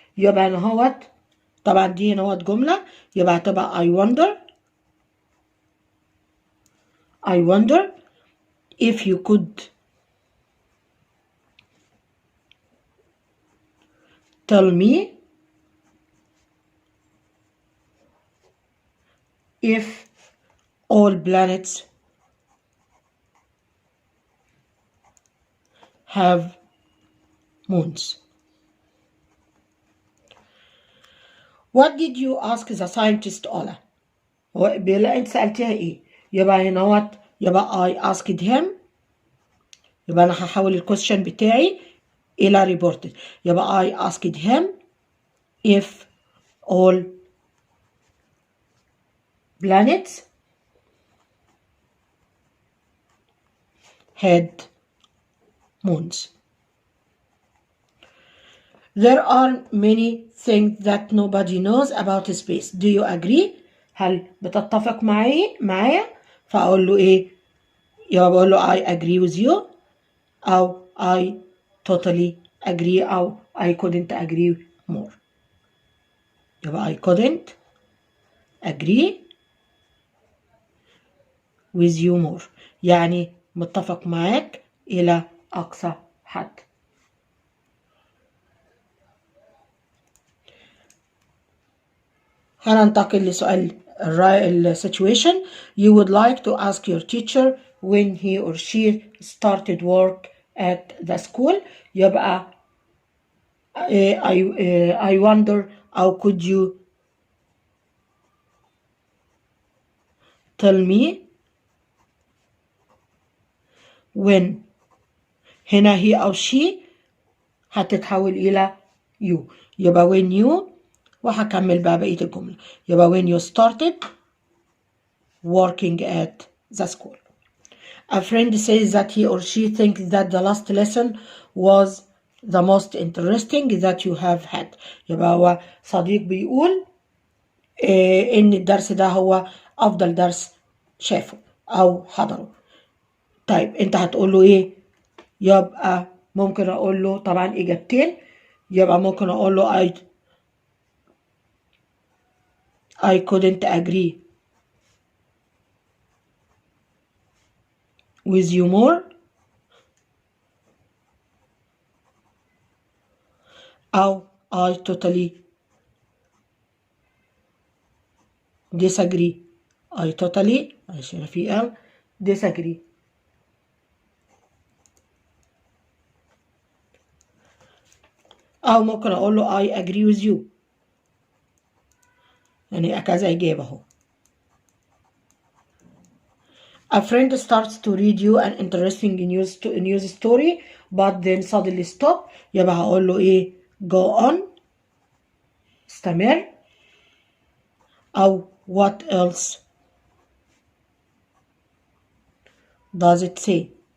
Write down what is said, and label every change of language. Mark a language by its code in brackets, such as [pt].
[ar] يبقى هنا طبعا دي هنا جملة يبقى تبقى [en] I wonder if you could tell me if all planets have moons. What did you ask the scientist Ola? [ar] بيقول انت سألتها ايه؟ يبقى هنا يبقى [en] I asked him. [ar] يبقى انا هحول الكويستشن بتاعي الى reported. يبقى [en] I asked him if all planets had moons. There are many things that nobody knows about space. Do you agree? [ar] هل بتتفق معايا؟ فأقول له إيه؟ يبقى بقول له [en] I agree with you [ar] أو [en] I totally agree أو I couldn't agree more. [ar] يبقى [en] I couldn't agree with you more. [ar] يعني متفق معاك إلى أقصى حد. هننتقل لسؤال situation. [en] You would like to ask your teacher when he or she started work at the school. [ar] يبقى [en] I wonder how could you tell me when. [ar] هنا [en] he [ar] أو [en] she [ar] هتتحول إلى [en] you، [ar] يبقى [en] when you، [ar] وهكمل بقى بقية الجملة، يبقى [en] when you started working at the school. A friend says that he or she thinks that the last lesson was the most interesting that you have had. [ar] يبقى هو صديق بيقول إن الدرس ده هو أفضل درس شافه أو حضره. طيب أنت هتقول له إيه؟ يبقى ممكن أقول له طبعا إجابتين، يبقى ممكن أقول له [en] I couldn't agree with you more، [ar] أو [en] I totally disagree. I totally disagree. [ar] أو ممكن أقول له [en] I agree with you، [ar] يعني كذا إجابة أهو. [en] A friend starts to read you an interesting news story but then suddenly stop، [ar] يبقى هقول له إيه؟ [en] go on، [ar] استمر، أو [en] what else does it say.